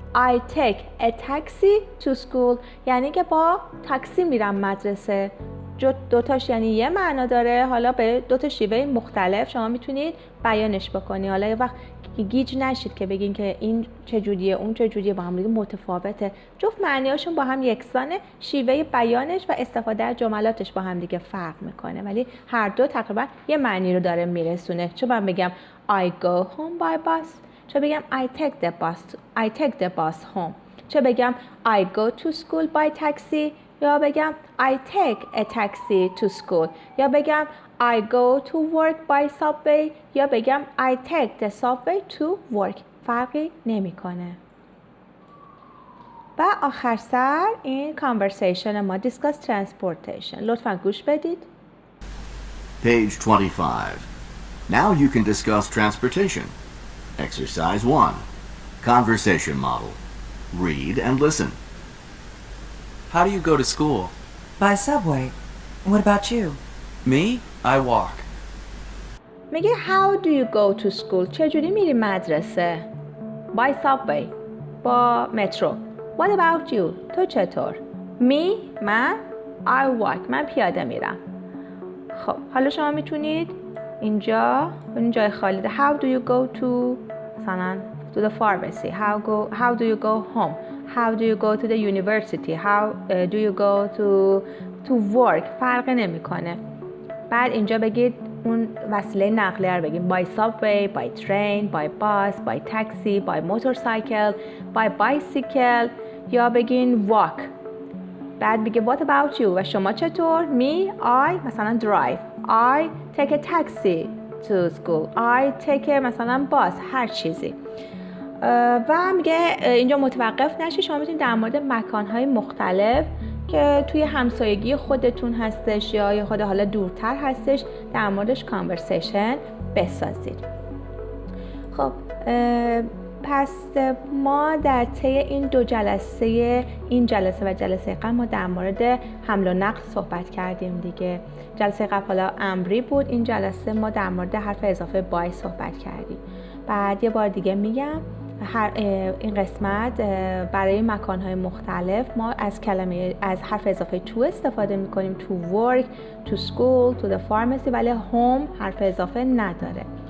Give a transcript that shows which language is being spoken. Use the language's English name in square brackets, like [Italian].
[English] I take a taxi to school [Persian] یعنی که با تاکسی میرم مدرسه. دوتاش یعنی یه معنا داره، حالا به دوتا شیوه مختلف شما میتونید بیانش بکنی. حالا یه وقت گیج نشید که بگین که این چجوریه اون چجوریه، با هم دیگه متفاوته. جفت معنیاشون با هم یکسانه، شیوه بیانش و استفاده از جملاتش با هم دیگه فرق میکنه، ولی هر دو تقریبا یه معنی رو داره میرسونه. چه من بگم [English] I go home by bus، [Persian] چه بگم [English] I take the bus home، چه بگم I go to school by taxi، [Persian] یا بگم [English] I take a taxi to school، یا بگم I go to work by subway، یا بگم I take the subway to work. [Persian] فرقی نمیکنه. و آخر سر این conversation ما [English] discuss transportation. [Persian] لطفاً گوش بدید. [English] Page 25. Now you can discuss transportation. Exercise 1. Conversation model. Read and listen. How do you go to school? By subway. What about you? Me? I walk. [Persian] میگه [English] how do you go to school؟ [Persian] چجوری میری مدرسه؟ [English] By subway، [Persian] با مترو. [English] What about you؟ [Persian] تو چطور؟ Me؟ من؟ [English] I walk، [Persian] من پیاده میرم. خب حالا شما میتونید اینجا این جای خالی ده [English] how do you go to مثلا to the pharmacy، how do you go home، how do you go to the university، how do you go to work. [Persian] فرق نمیکنه. بعد اینجا بگید اون وسیله نقلیه رو بگیم [English] by subway، by train، by bus، by taxi، by motorcycle، by bicycle، یا بگین walk. [Persian] بعد بگی [English] what about you [Persian] و شما چطور؟ [English] me I مثلا drive، I take a taxi to school، I take مثلا bus، [Persian] هر چیزی. و میگه اینجا متوقف نشید، شما میتونید در مورد مکان‌های مختلف که توی همسایگی خودتون هستش یا خود حالا دورتر هستش در موردش conversation بسازید. خب پس ما در طی این دو جلسه، این جلسه و جلسه قبل، ما در مورد حمل و نقل صحبت کردیم دیگه. جلسه قبل حالا امری بود، این جلسه ما در مورد حرف اضافه [English] by [Persian] صحبت کردیم. بعد یه بار دیگه میگم این قسمت برای مکان‌های مختلف ما از حرف اضافه [English] to [Persian] استفاده می‌کنیم. [English] to work، to school، to the pharmacy، [Persian] ولی home حرف اضافه نداره.